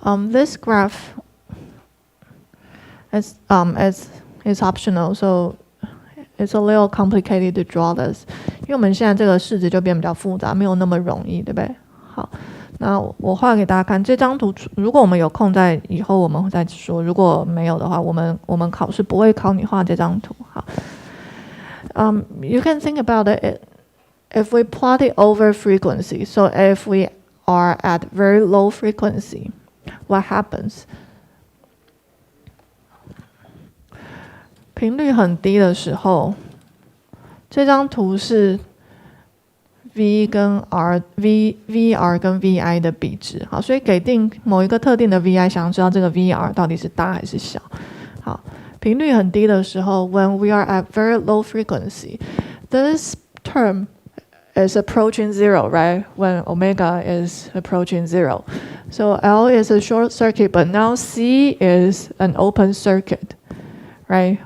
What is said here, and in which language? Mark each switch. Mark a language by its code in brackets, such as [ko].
[en] This graph is optional, so it's a little complicated to draw this. [zh] 因为我们现在这个式子就变比较复杂，没有那么容易，对不对？好，那我画给大家看这张图。如果我们有空在以后我们会再说，如果没有的话，我们考试不会考你画这张图。 [en] 好，you can think about it if we plot it over frequency. So if we are at very low frequency, what happens? [zh] 频率很低的时候，这张图是 V 跟 VR 跟 VI 的比值。好，所以给定某一个特定的 VI， 想要知道这个 VR 到底是大还是小。 [en] 好， [zh] 频率很低的时候 [en] ，when we are at very low frequency, this term is approaching zero, right? When omega is approaching zero. So L is a short circuit, but now C is an open circuit, right?